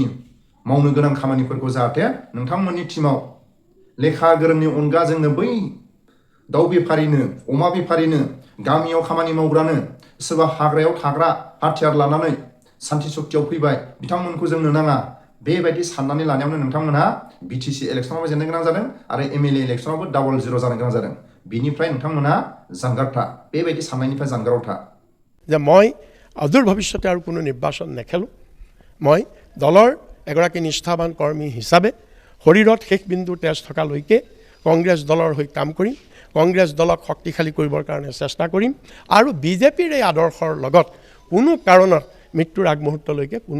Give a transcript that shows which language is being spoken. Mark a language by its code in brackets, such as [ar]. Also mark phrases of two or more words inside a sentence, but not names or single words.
[brx] मावनो गोनां खामानिफोरखौ जाहाथे नोंथांमोननि टिमाव लेखा गोरोंनि अनगा जोंनो बै दाउ बेफारिनो अमा बेफारिनो गामियाव खामानि मावग्रानो सोरबा हाग्रायाव थाग्रा हाथियार लानानै सान्थि सक्तियाव फैबाय बिथांमोनखौ जोंनो नाङा बेबायदि साननानै लानायावनो नोंथांमोनहा BTC इलेक्सनावबो जेननो गोनां जादों आरो MLA इलेक्सनावबो डाबल जिर' जानो गोनां जादों बिनिफ्राय नोंथांमोनहा जानगार था बेबायदि साननायनिफ्राय जानगाराव था [as] যে মই অদূৰ ভৱিষ্যতে আৰু কোনো নিৰ্বাচন নেখেলোঁ মই দলৰ এগৰাকী নিষ্ঠাবান কৰ্মী হিচাপে শৰীৰত শেষ বিন্দু তেজ থকালৈকে কংগ্ৰেছ দলৰ হৈ কাম কৰিম কংগ্ৰেছ দলক শক্তিশালী কৰিবৰ কাৰণে চেষ্টা কৰিম আৰু বিজেপিৰ এই আদৰ্শৰ লগত কোনো কাৰণত মৃত্যুৰ আগমুহূৰ্তলৈকে কোনো